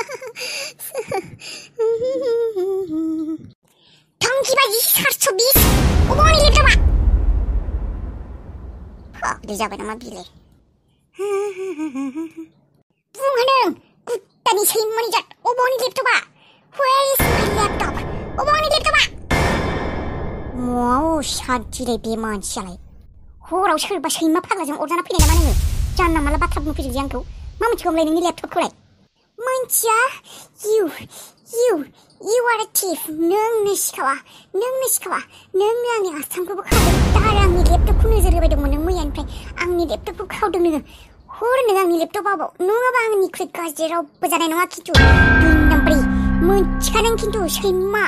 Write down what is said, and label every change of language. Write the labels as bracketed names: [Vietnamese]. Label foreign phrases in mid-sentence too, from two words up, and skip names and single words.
[Bodo] थंखि बायदि 420 अबाव आंनि लेपटपा? फाग्लि जाबाय नामा बिलाय? बुंहादों गुत्तानि सैमानि जात, अबाव आंनि लेपटपा? [English] Where is my laptop? [Bodo] अबाव आंनि लेपटपा? माव सादिलाय बे मानसियालाय। हराव सोरबा सैमा फाग्लाजों अरजाना फैनाय नामा नोङो? जानला माला बाथ्रा बुंफैदों जे आंखौ। मा मिथिगौमोनलाय नोंनि लेपटपखौलाय? मोनथिया? [English] You are a thief. [Bodo] नोंनो सिखावा। नोंनो आंनि आस्थामखौबो खावदों, दा आरो आंनि लेपटपखौ नोजोर होबाय दंमोन नों मैयानिफ्राय। आंनि लेपटपखौ खावदों नोङो। हर नों आंनि लेपटपआव, नङाबा आंनिख्रुइ गाज्रि रावबो जानाय नङा खिन्थु। 2 नाम्बारि मोनथिखादों खिन्थु सैमा।